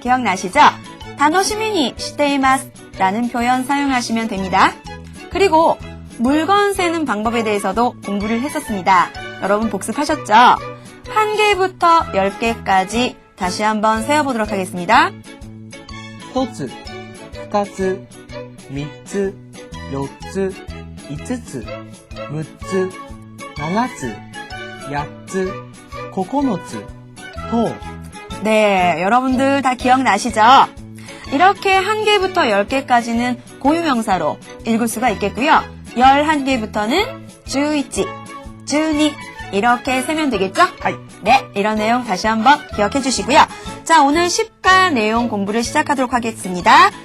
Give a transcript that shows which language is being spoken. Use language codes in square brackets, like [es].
[ko] 기억나시죠? [ja] 타노시미니 시테이마스 [ko] 라는 표현 사용하시면 됩니다. 그리고 물건 세는 방법에 대해서도 공부를 했었습니다. 여러분 복습하셨죠? 1개부터 10개까지 다시 한번 세어보도록 하겠습니다. [ja] 1つ、2つ、3つ、4つ、5つ、6つ、7つ、8つ、9つ、と [ko] 네, 여러분들 다 기억나시죠? 이렇게 1개부터 10개까지는 고유명사로 읽을 수가 있겠고요. 11개부터는 11, 12 이렇게 세면 되겠죠? 네, 이런 내용 다시 한번 기억해 주시고요. 자, 오늘 10과 내용 공부를 시작하도록 하겠습니다.